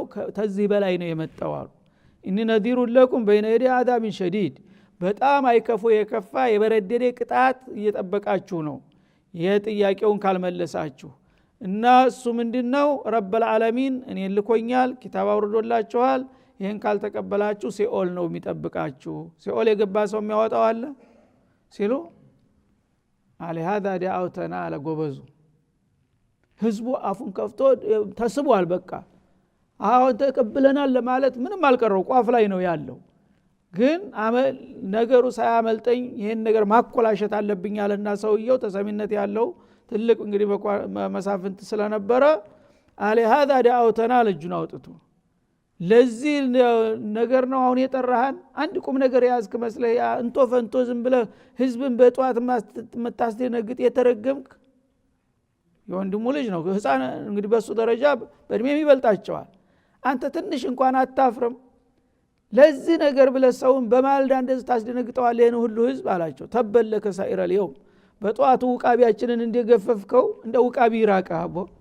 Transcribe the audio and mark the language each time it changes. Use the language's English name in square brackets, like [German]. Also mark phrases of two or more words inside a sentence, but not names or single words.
[Amharic] ተዚህ በላይ ነው የመጣው አሉ [Arabic] إني نذير لكم بين يدي عذاب شديد [Amharic] በጣም አይከፉ የከፋ የበረደደ ቅጣት እየጠበቃችሁ ነው የጥያቄውን ካልመለሳችሁ እና እሱ ምንድነው [Arabic] رب العالمين [Amharic] እኔን ልኮኛል ኪታብ አውርዶላችኋል ይሄን ካልተቀበላችሁ ሲኦል ነው የሚጠብቃችሁ ሲኦል የገባ ሰው የሚያወጣው አለ ሲሉ አለ [Arabic] هذا دعوتنا على [Amharic] ጎበዙ ህዝቡ አፉን ከፍቶ ተስቧል በቃ አሁን ተቀበለናል ለማለት ምንም አልቀረው ቋፍ ላይ ነው ያለው ግን ነገሩ ሳያመልጠኝ ይሄን ነገር ማቆላሸት አለብኝ አለና ሰውየው ተሰሚነት ያለው ትልቅ እንግዲህ መሳፍንት ስለነበረ አለ [Arabic] هذا دعوتنا [Amharic] ለጁን አውጥቶ ለዚህ ነገር ነው አሁን የጠራሃን አንድ ቁም ነገር ያዝክ መስለህ እንቶ ፈንቶ ዝም ብለህ ህዝብን በጧት መታስደነግጥ የተረገምክ የወንድሙ ልጅ ነው ህፃን እንግዲህ በሱ ደረጃ በእድሜ ይበልጣቸዋል አንተ ትንሽ እንኳን አታፍርም ለዚህ ነገር ብለህ ሰውን በማልዳ እንደዚህ ታስደነግጠዋለህ ይሄን ሁሉ ህዝብ አላቸው [Arabic] تبا لك سائر اليوم [Amharic] በጧቱ ውቃቢያችንን እንደገፈፍከው እንደ ውቃቢ ይራቀ አቦ